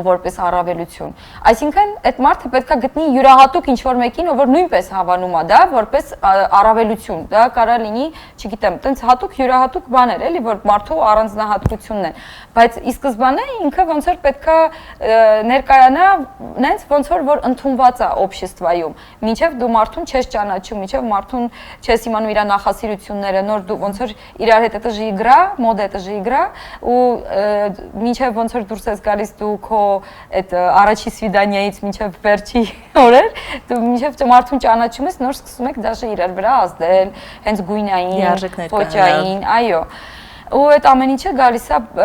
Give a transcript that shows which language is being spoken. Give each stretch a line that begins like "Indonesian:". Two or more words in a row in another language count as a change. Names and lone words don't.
Armenian: որպես առավելություն։ Այսինքն այդ մարդը պետքա գտնի յուրահատուկ ինչ-որ մեկին, որ նույնպես հավանում է դա որպես առավելություն։ Դա կարա լինի, չգիտեմ, տենց հատուկ յուրահատուկ բաներ, էլի, որ մարդու առանձնահատկությունն են։ Բայց ի սկզբանե ինքը ոնց որ պետքա ներկայանա նենց ոնց որ ընդունված է обществայում։ Մինչև դու մարդուն չես ճանաչում, մինչև մարդուն չես իմանում իր նախասիրությունները, նոր դու ոնց որ իրար հետ
Russian: это же игра, мода это же игра,
Armenian: ու մինչև ոնց որ դուրս ես գալիս դու քո այդ առաջի սվիդանիայից մինչև վերջի օրեր, դու մինչև մարդուն ճանաչում ես, նոր սկսում եք դաշը իրար վրա ազդել, հենց գույնային, փոչային, այո։ Ու այդ ամեն ինչը գալիս է